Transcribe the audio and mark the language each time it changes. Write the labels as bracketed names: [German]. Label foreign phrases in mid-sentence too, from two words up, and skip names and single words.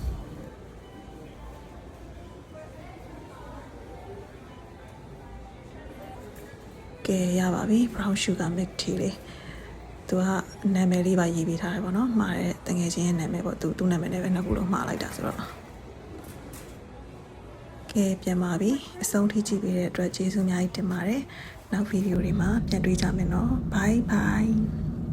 [Burmese] ကဲရပါပြီ [English] brown sugar milk tea [Burmese] လေး။သူကနာမည်လေးပါရေးပေးထားတယ်ပေါ့နော်။မှားတဲ့တငယ်ချင်းရဲ့နာမည်ပေါ့သူနာမည်နဲ့ပဲနှစ်ခုလုံးမှားလိုက်တာဆိုတော့ကဲပြန်ပါပြီအဆုံးထိကြည့်ပေးတဲ့အတွက်ကျေးဇူးအများကြီးတင်ပါတယ်။နောက်ဗီဒီယိုတွေမှာပြန်တွေ့ကြမယ်နော် [English] bye bye